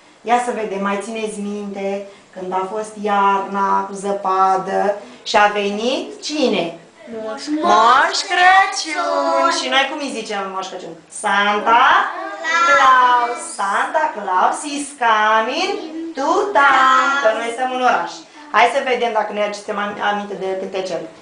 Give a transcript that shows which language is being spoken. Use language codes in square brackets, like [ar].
[ro] Ia să vedem, mai țineți minte când a fost iarna cu zăpadă și a venit cine? Moș Crăciun. Și noi cum îi zicem Moș Crăciun? [en] Santa Claus. Santa Claus is coming to town. [ro] Că noi stăm în oraș. Hai să vedem dacă ne aducem aminte de cântecel.